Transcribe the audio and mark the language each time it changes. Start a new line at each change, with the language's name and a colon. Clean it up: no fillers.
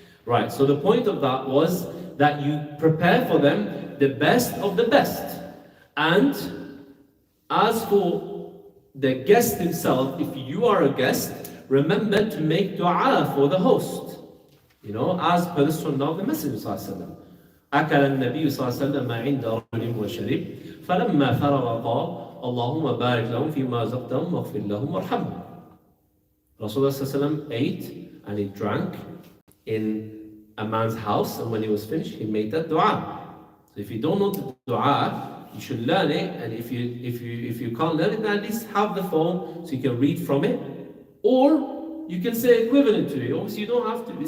English: Right, so the point of that was that you prepare for them the best of the best. And as for the guest himself, if you are a guest, remember to make dua for the host. As per the sunnah of the Messenger sallallahu alaihi wasallam.
Arabic: أكل النبي صلى الله عليه وسلم ما عند رجل وشرب فلما فرغ قال اللهم بارك لهم فيما رزقتهم واغفر لهم وارحمهم.
English: Rasulullah sallallahu alaihi wasallam ate and he drank in a man's house, and when he was finished, he made that dua. So if you don't know the dua, you should learn it, and if you can't learn it, then at least have the phone so you can read from it, or you can say equivalent to it. Obviously, you don't have to.